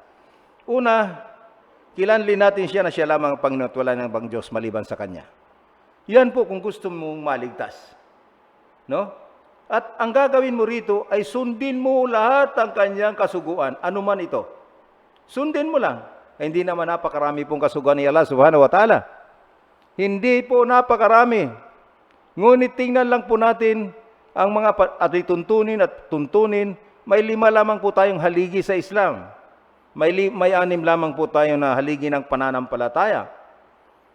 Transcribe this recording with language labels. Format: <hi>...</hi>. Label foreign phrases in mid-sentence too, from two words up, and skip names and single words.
<tl>Una, kilanlin natin siya na siya lamang ang Panginoon at wala nang ibang Diyos maliban sa Kanya. Yan po kung gusto mong maligtas. No? At ang gagawin mo rito ay sundin mo lahat ang Kanyang kasuguan. Ano man ito. Sundin mo lang. Hindi naman napakarami pong kasuguan ni Allah</tl> <ar>سبحانه وتعالى.</ar> <tl>Hindi po napakarami. Ngunit tingnan lang po natin ang mga ating tuntunin. May 5 lamang po tayong haligi sa Islam. May 6 lamang po tayo na haligi ng pananampalataya.</tl>